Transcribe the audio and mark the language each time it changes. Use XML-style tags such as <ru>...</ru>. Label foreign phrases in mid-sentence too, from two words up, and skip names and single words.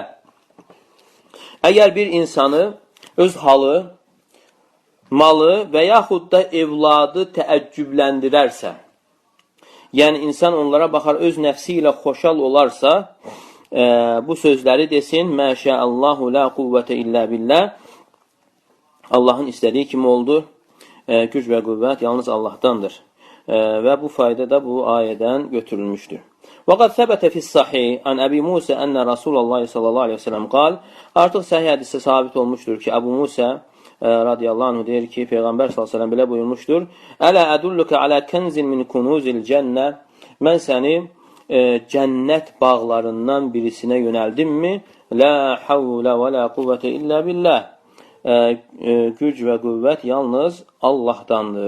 <az>Əgər bir insanı öz halı, malı və yaxud da evladı təəccübləndirərsə, yəni insan onlara baxar, öz nəfsi ilə xoşal olarsa, bu sözləri desin,</az> <ar>ما شاء الله لا قوة إلا بالله,</ar> <az>Allahın istədiyi kimi oldu, güc və qüvvət yalnız Allahdandır. Və bu fayda da bu ayədən götürülmüşdür.</az> <ar>وَقَدْ ثَبَتَ فِي الصَّحِيحِ عَنْ أَبِي مُوسَى أَنَّ رَسُولَ اللّٰهِ صلى الله عليه وسلم قال,</ar> <az>artıq səhih hədisdə sabit olmuşdur ki, Əbu Musa</az> <ar>رضي الله عنه</ar> <az>deyir ki, Peyğəmbər</az> <ar>صلى الله عليه وسلم</ar> <az>belə buyurmuşdur,</az> <ar>ألا أدلك على كنز من كنوز الجنة,</ar> <az>mən səni cənnət bağlarından birisinə yönəldimmi?</az> <ar>لا حول ولا قوة إلا بالله.</ar> <az>Güc və qüvvət yalnız Allahdandır.</az>